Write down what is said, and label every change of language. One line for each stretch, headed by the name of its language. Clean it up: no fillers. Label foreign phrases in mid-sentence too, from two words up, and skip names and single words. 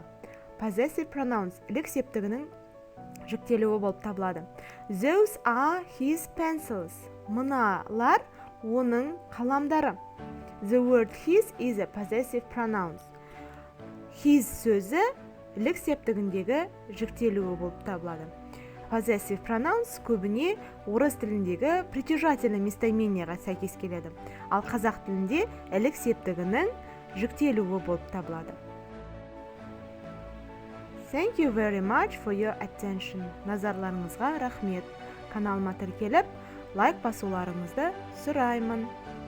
English: Possessive pronouns
Kazakh: ілік септігінің жүктелуі болып табылады.
English: Those are his pencils.
Kazakh: Мыналар оның қаламдары.
English: The word his is a possessive pronouns.
Kazakh: His сөзі ілік септігіндегі жүктелуі болып табылады.
English: Possessive pronouns
Kazakh: көбіне орыс тіліндегі
Russian: притяжательный местоимениеға
Kazakh: сәйкес келеді. Ал қазақ тілінде ілік септігінің жүктелуі болып табылады.
English: Thank you very much for your attention.
Kazakh: Назарларыңызға рахмет. Каналыма тіркеліп, лайк басуларыңызды сұраймын.